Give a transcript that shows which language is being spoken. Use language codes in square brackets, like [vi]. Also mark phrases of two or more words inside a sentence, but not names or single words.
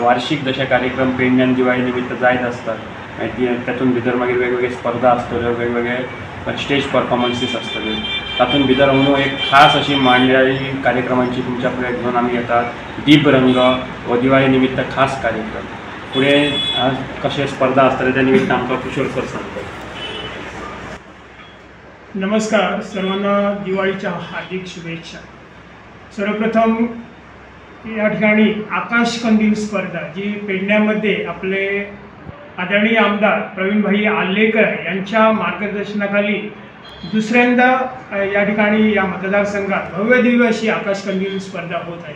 [kok] वार्षिक जशे कार्यक्रम पेडण्यान दिवाळी निमित्त जायत आसतात मागीर तातूंत भितर मागीर वेगवेगळे स्पर्धा आसतल्यो, वेगवेगळे [en] stage performances [kok] आसतल्यो। तातूंत भितर म्हणून एक खास अशी मांडयाळी कार्यक्रमांची तुमच्या कडेन घेवन आमी येतात। दीपरंग हो दिवाळी निमित्त खास कार्यक्रम। फुडें आज कशे स्पर्धा आसतले त्या निमित्त आमकां किशोर सर सांगता। [mr] नमस्कार, सर्वांना दिवाळीच्या हार्दिक शुभेच्छा। सर्वप्रथम या ठिकाणी आकाश कंदील स्पर्धा जी पेडण्यामध्ये आपले आदरणीय आमदार प्रवीण भाई आर्लेकर यांच्या मार्गदर्शनाखाली दुसऱ्यांदा या ठिकाणी या मतदारसंघात भव्य दिव्य अशी आकाश कंदील स्पर्धा होत आहे।